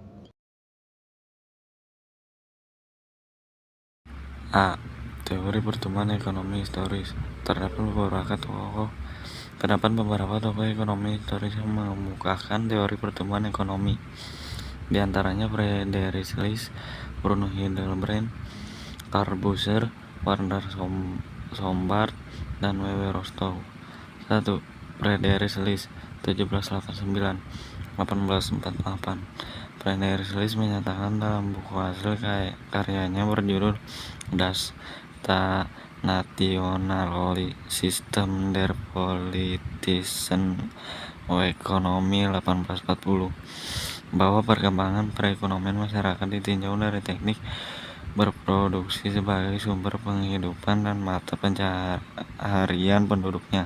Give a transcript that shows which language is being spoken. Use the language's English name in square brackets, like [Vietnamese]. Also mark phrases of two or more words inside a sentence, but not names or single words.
[Indonesian] A. Teori pertumbuhan ekonomi historis. Terdapat beberapa tokoh ekonomi historis yang mengemukakan teori pertumbuhan ekonomi. Di antaranya Friedrich List, Bruno Hildebrand, Karl Busser, Werner Sombart, dan W.W. Rostow. 1. Friedrich List, 1789-1848. Friedrich List menyatakan dalam buku hasil karyanya berjudul Das Nationale System der Politischen Ökonomie 1840 bahwa perkembangan perekonomian masyarakat ditinjau dari teknik berproduksi sebagai sumber penghidupan dan mata pencaharian penduduknya.